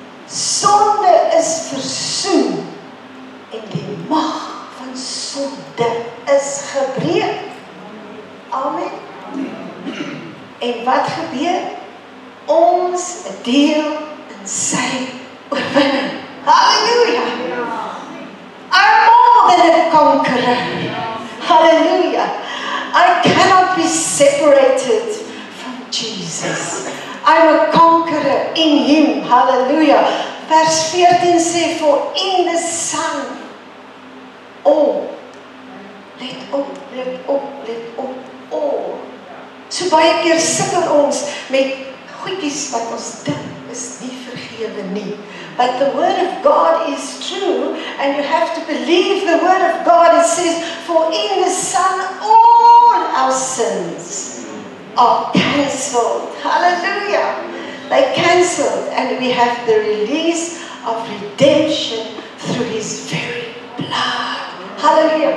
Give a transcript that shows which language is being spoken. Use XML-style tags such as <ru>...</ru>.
<af>Sonde is versoen en die mag van sonde is gebreek. Amen. En wat gebeur? Ons deel in sy oorwinning. Halleluja.</af> <en>I'm more than a conqueror. Hallelujah. I cannot be separated from Jesus. I'm a conqueror in Him. Hallelujah.</en> <af>Vers 14 sê,</af> <en>for in the Son, oh,</en> <af>let op, let op, let op,</af> <en>oh.</en> <af>So baie keer sukkel ons met goedjies wat ons dink is nie vergewe nie.</af> <en>But the word of God is true, and you have to believe the word of God. It says, for in the Son all our sins are cancelled. Hallelujah. They're cancelled, and we have the release of redemption through His very blood. Hallelujah.</en>